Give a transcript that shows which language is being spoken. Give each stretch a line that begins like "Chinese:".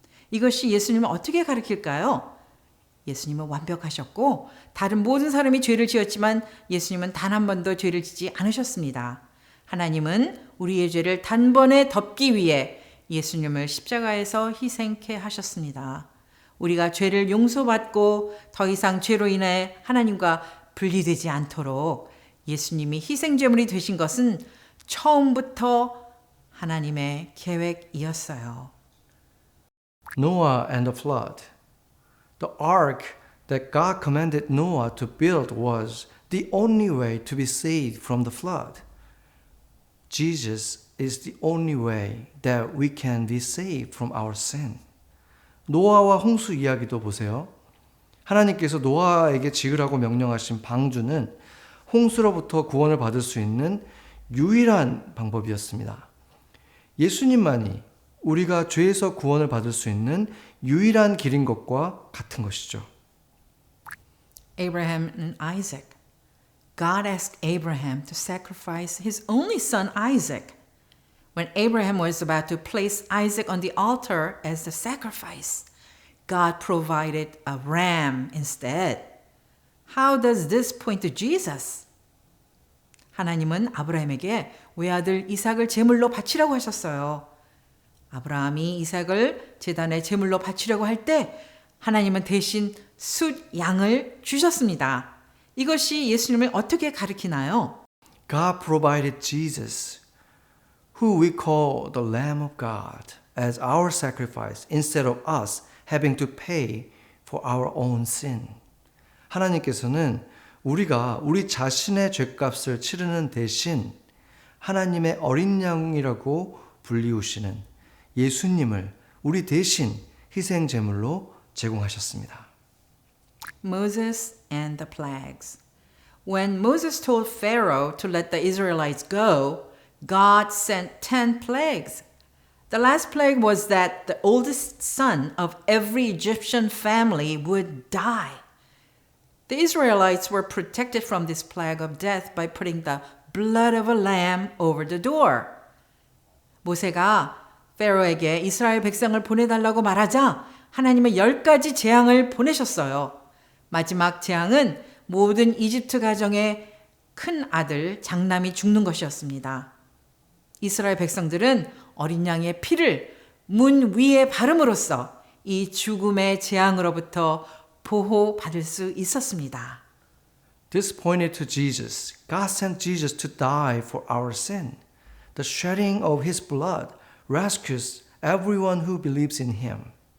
Korean: 이것이 예수님을 어떻게 가르칠까요? 예수님은 완벽하셨고 다른 모든 사람이 죄를 지었지만 예수님은 단 한 번도 죄를 짓지 않으셨습니다. 하나님은 우리의 죄를 단번에 덮기 위해 예수님을 십자가에서 희생케 하셨습니다. 우리가 죄를 용서받고 더 이상 죄로 인해 하나님과 분리되지 않도록 예수님이 희생제물이 되신 것은 처음부터 하나님의 계획이었어요.
English: Noah and the flood. The ark that God commanded Noah to build was the only way to be saved from the flood. Jesus is the only way that we can be saved from our sin.
Korean: 노아와 홍수 이야기도 보세요. 하나님께서 노아에게 지으라고 명령하신 방주는 홍수로부터 구원을 받을 수 있는 유일한 방법이었습니다. 예수님만이 우리가 죄에서 구원을 받을 수 있는 유일한 길인 것과 같은 것이죠.
English: Abraham and Isaac. God asked Abraham to sacrifice his only son Isaac. When Abraham was about to place Isaac on the altar as the sacrifice, God provided a ram instead. How does this point to Jesus?
Korean: 하나님은 아브라함에게 외아들 이삭을 제물로 바치라고 하셨어요. 아브라함이 이삭을 제단에 제물로 바치려고 할 때 하나님은 대신 숫 양을 주셨습니다. 이것이 예수님을 어떻게 가리키나요?
English: God provided Jesus, who we call the Lamb of God, as our sacrifice instead of us having to pay for our own sin.
Korean: 하나님께서는 우리가 우리 자신의 죄값을 치르는 대신 하나님의 어린 양이라고 불리우시는 예수님을 우리 대신 희생 제물로 제공하셨습니다.
English: Moses and the plagues. When Moses told Pharaoh to let the Israelites go, God sent 10 plagues. The last plague was that the oldest son of every Egyptian family would die. The Israelites were protected from this plague of death by putting the blood of a lamb over the door.
Korean: 모세가 페로에게 이스라엘 백성을 보내달라고 말하자 하나님은 10가지 재앙을 보내셨어요. 마지막 재앙은 모든 이집트 가정의 큰 아들 장남이 죽는 것이었습니다. 이스라엘 백성들은 어린 양의 피를 문 위에 바름으로써 이 죽음의 재앙으로부터 보호받을 수 있었습니다.
English: This pointed to Jesus. God sent Jesus to die for our sin. The shedding of His blood rescues everyone who believes in Him.